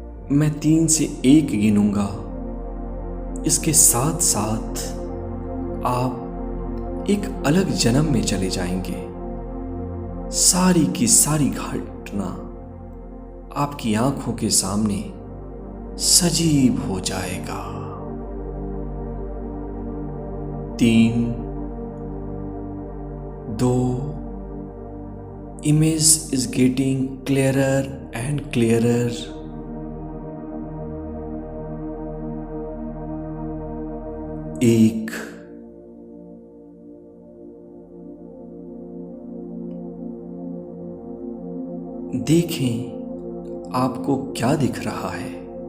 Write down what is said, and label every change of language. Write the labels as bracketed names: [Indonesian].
[Hindi] मैं 3 से 1 गिनूंगा। इसके साथ साथ आप एक अलग जन्म में चले जाएंगे। सारी की सारी घटना आपकी आंखों के सामने सजीव हो जाएगा। [English] 3, 2, image is getting clearer and clearer. [Hindi] 1, देखें आपको क्या दिख रहा है।